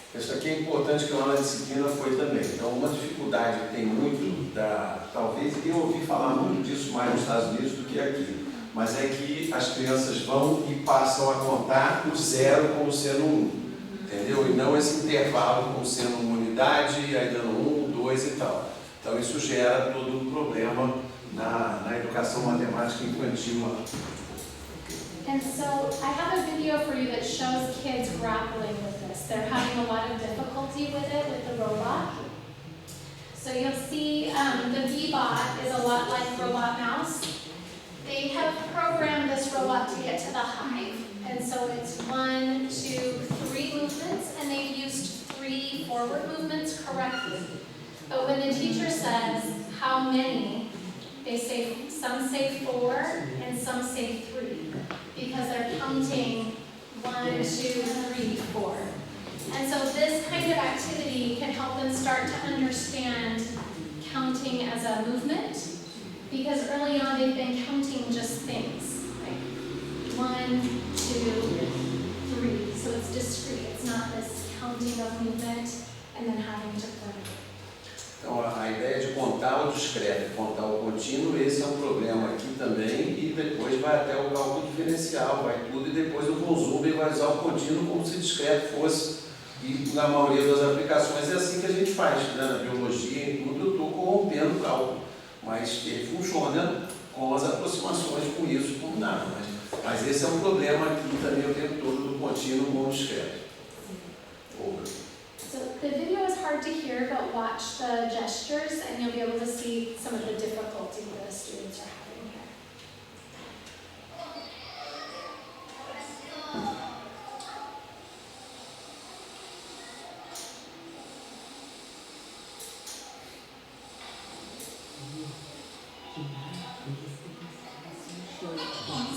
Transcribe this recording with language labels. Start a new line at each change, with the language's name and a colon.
Portuguese: Isso aqui é importante que lá na disciplina foi também. Então, uma dificuldade que tem muito, talvez eu ouvi falar muito disso mais nos Estados Unidos do que aqui, mas é que as crianças vão e passam a contar o 0 como sendo 1, entendeu? E não esse intervalo como sendo uma unidade, aí dando 1, 2 e tal. Então, isso gera todo um problema na educação matemática infantil.
English: And so I have a video for you that shows kids grappling with this. They're having a lot of difficulty with it, with the robot. So you'll see the V-Bot is a lot like Robot Mouse. They have programmed this robot to get to the hive. And so it's 1, 2, 3 movements, and they've used 3 forward movements correctly. But when the teacher says how many, They say, some say 4 and some say 3 because they're counting 1, 2, 3, 4. And so this kind of activity can help them start to understand counting as a movement, because early on they've been counting just things, like 1, 2, 3. So it's discrete, it's not this counting of movement and then having to put it.
Portuguese: Então, a ideia de contar o discreto, contar o contínuo, esse é um problema aqui também, e depois vai até o cálculo diferencial, vai tudo, e depois o consumo vai usar o contínuo como se discreto fosse, e na maioria das aplicações é assim que a gente faz, né? Na biologia e tudo, eu estou corrompendo o cálculo, mas ele funciona com as aproximações com isso, com nada, mas esse é um problema aqui também o tempo todo do contínuo com o discreto.
English: So the video is hard to hear, but watch the gestures and you'll be able to see some of the difficulty the students are having here.